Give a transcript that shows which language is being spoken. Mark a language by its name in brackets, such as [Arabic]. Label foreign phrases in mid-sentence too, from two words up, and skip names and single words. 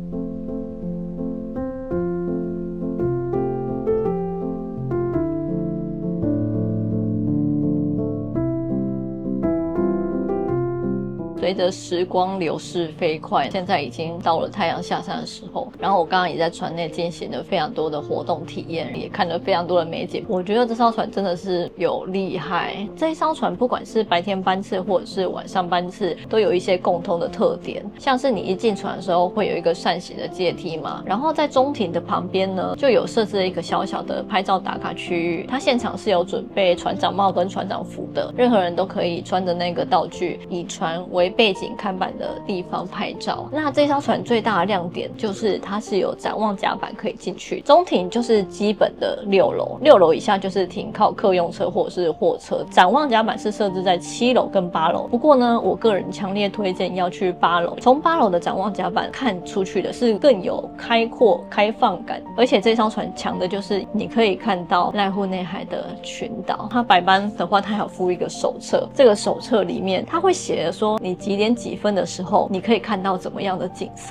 [Chinese] 隨着時光流逝飛快，現在已經到了太陽下山的時候。然後我剛剛也在船內進行了非常多的活動體驗，也看了非常多的美景。我覺得這艘船真的是有厲害。這一艘船不管是白天班次或者是晚上班次，都有一些共通的特點，像是你一進船的時候會有一個扇形的階梯嘛，然後在中庭的旁邊呢，就有設置了一個小小的拍照打卡區域。它現場是有準備船長帽跟船長服的，任何人都可以穿着那個道具，以船為背景看板的地方拍照。那這艘船最大的亮點就是它是有展望甲板可以進去，中庭就是基本的6 樓，6 樓以下就是停靠客用車或者是貨車。展望甲板是設置在7樓跟8樓，不過呢，我個人強烈推薦要去8樓。從8樓的展望甲板看出去的是更有開闊開放感，而且這艘船強的就是你可以看到瀨戶內海的群島。它白班的話，它還有附一個手冊，這個手冊裡面它會寫的說你幾點幾分的時候，你可以看到怎麼樣的景色。